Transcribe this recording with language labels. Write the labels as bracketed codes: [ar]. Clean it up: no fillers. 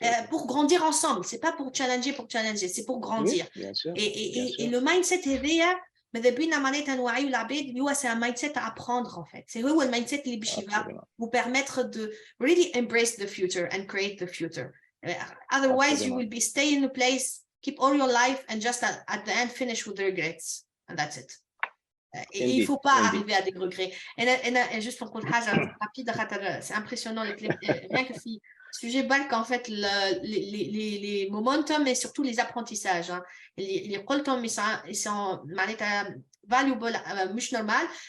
[fr] Pour grandir ensemble, c'est pas pour challenger, c'est pour grandir. Oui, bien sûr, et le mindset [ar] هذايا ماذا بينا معناتها نوعيو العباد اللي هو [fr] c'est un mindset à apprendre en fait. C'est [ar] هو المايندسيت اللي باش [fr] vous permettre de [en] really embrace the future and create the future. Otherwise you will be stay in a place, keep all your life and just at the end finish with regrets and that's it. [fr] Et il faut pas arriver à des regrets. Et juste pour une [ar] حاجة [fr] rapide c'est impressionnant rien que [ar] في [fr] sujet [ar] بالك [fr] en fait les momentum et surtout les apprentissages [ar] اللي قلتهم [fr] ils sont [ar] معناتها [en] valuable [fr] مش normal.